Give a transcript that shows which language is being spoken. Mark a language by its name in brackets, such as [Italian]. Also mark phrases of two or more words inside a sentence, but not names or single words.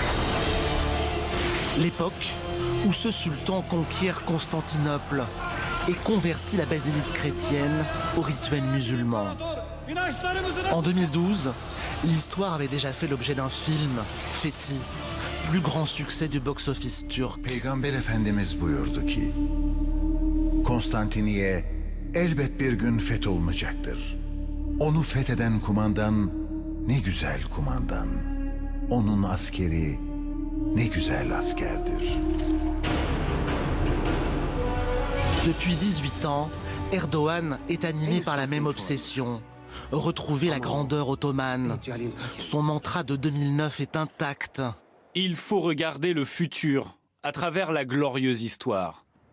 [French] L'époque où ce sultan conquiert Constantinople et convertit la basilique chrétienne au rituel musulman. En 2012, l'histoire avait déjà fait l'objet d'un film, Fethi, plus grand succès du box-office turc. [Turkish] Peygamber Efendimiz buyurdu ki, Konstantiniye elbet bir gün fetholmayacaktır. Onu fetheden kumandan ne güzel kumandan. Onun askeri ne güzel askerdir. [French] Depuis 18 ans, Erdogan est animé par la même obsession. Retrouver la grandeur ottomane. Son mantra de 2009 est intact. Il faut regarder le futur à travers la glorieuse histoire.